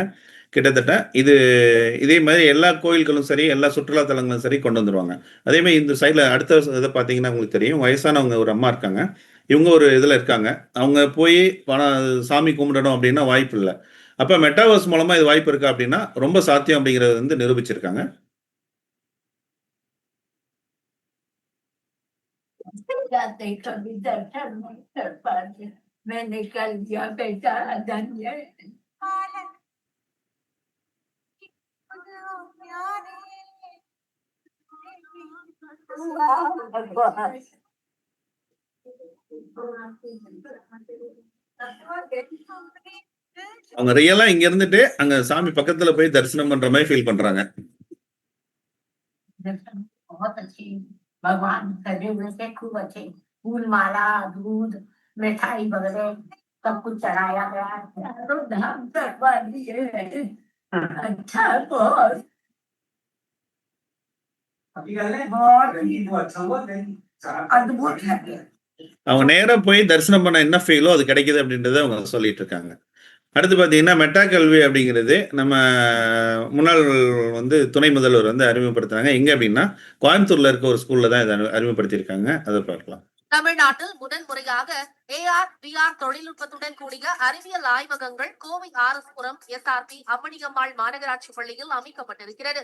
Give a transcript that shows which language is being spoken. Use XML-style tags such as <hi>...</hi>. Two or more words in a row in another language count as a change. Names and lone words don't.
<ta>கிட்டத்தட்ட இதே மாரி எல்லா கோயில்களும் சரி, எல்லா சுற்றுலா தலங்களும் சரி கொண்டு வந்துருவாங்க. அதே மாரி இந்த சைட்ல அடுத்த இத பார்த்தீங்கன்னா உங்களுக்கு தெரியும். வயசானவங்க ஒரு அம்மா இருக்காங்க. இவங்க ஒரு இதுல இருக்காங்க. அவங்க போய் சாமி கும்பிடணும் அப்படின்னா வாய்ப்பு இல்ல. அப்ப மெட்டாவர்ஸ் மூலமா இது வாய்ப்பு இருக்கா அப்படின்னா, ரொம்ப சாத்தியம் அப்படிங்கிறத வந்து நிரூபிச்சிருக்காங்க.</ta> <hi>जाते कभी दर्शन नहीं कर पाते। मैंने कल दिया बेटा धन्य</hi> <ta>அவங்க ரியலா இங்க இருந்துட்டு அங்க சாமி பக்கத்துல போய் தரிசனம் பண்ற மாதிரி ஃபீல் பண்றாங்க.</ta> <hi>बहुत अच्छी भगवान सजे हुए थे, खूब अच्छे फूल माला दूध मिठाई वगैरह सब कुछ चढ़ाया गया। चारों धाम करवा दिए हैं। अच्छा बहुत अद्भुत है।</hi> <ta>அவங்க நேரா போய் தரிசனம் பண்ண என்ன ஃபீலோ அது கிடைக்குது அப்படின்றத அவங்க சொல்லிட்டு இருக்காங்க. அடுத்து பார்த்தீங்கன்னா மெட்டா கல்வி அப்படிங்கிறது நம்ம முன்னாள் துணை முதல்வர் அறிமுகப்படுத்துறாங்க. எங்க அப்படின்னா கோயம்புத்தூர்ல இருக்க ஒரு ஸ்கூல்ல தான் இதை அறிமுகப்படுத்தியிருக்காங்க. அதை பார்க்கலாம். தமிழ்நாட்டில் முதன்முறையாக</ta> <en>AR VR</en> <ta>தொழில்நுட்பத்துடன் கூடிய அறிவியல் ஆய்வகங்கள் கோவை ஆர்எஸ்புரம் எஸ்ஆர்பி அம்மணியம்மாள் மாநகராட்சி பள்ளியில் அமைக்கப்பட்டிருக்கிறது.</ta>